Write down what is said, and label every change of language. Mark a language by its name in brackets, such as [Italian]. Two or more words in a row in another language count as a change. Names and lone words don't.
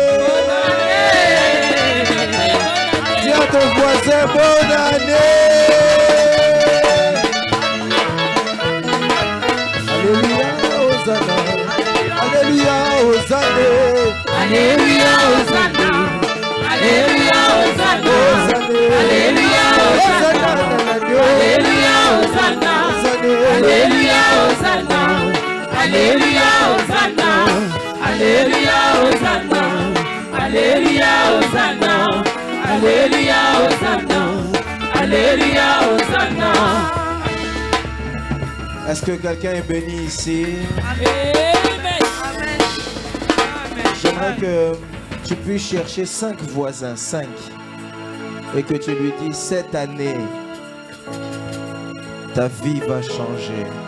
[French] Dis à ton voisin bonne année. Alléluia, Hosanna. Alléluia, Hosanna. Alléluia, Hosanna. Alléluia, Hosanna. Alléluia, Hosanna. Alléluia, Hosanna. Alléluia, Hosanna. Alléluia, Hosanna. Alléluia, Hosanna. Alléluia, Hosanna. Est-ce que quelqu'un est béni ici? Amen. J'aimerais que tu puisses chercher 5 voisins, 5, et que tu lui dis, cette année, ta vie va changer.